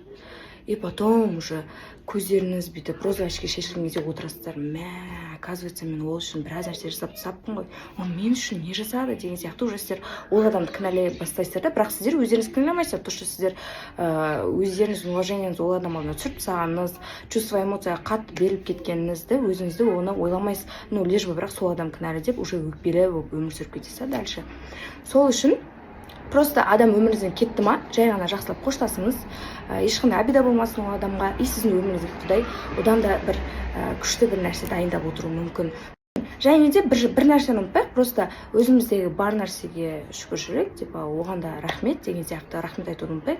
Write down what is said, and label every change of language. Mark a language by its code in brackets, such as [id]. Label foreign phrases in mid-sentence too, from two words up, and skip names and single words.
[ru] И потом уже [kk] көздеріңіз бүйтіп розовочки шешілген кезде отырасыздар, оказывается, мен ол үшін біраз нәрсе жасап тастаппын ғой, ол мен үшін не жасады деген сияқты уже сіздер ол адамды кінәлай бастайсыздар да. Бірақ сіздер өздеріңіз кінәламайсыздар, [ru] то что [kk] сіздер өздеріңіздің уважениеңізді ол адам алдына түсіріп тастағаныңыз, чувство, эмоцияға қатты беріліп кеткеніңізді, өзіңізді оны ойламайсыз. [ru] Ну, лишь бы [kk] бірақ сол адам кінәлі деп уже өкпелі болып өмір сүріп кетесіз дальше. Сол үшін просто адам өміріңізден кетті ма, жай ғана жақсылап қоштасыңыз, ешқандай обида болмасын ол адамға, и сіздің өміріңізге Құдай одан да бір күшті бір нәрсе дайындап отыруы мүмкін. Және де бір нәрсені ұмытпайық, просто өзіміздегі бар нәрсеге шүкіршілік, оған да рахмет деген сияқты рахмет айтуды ұмытпайық.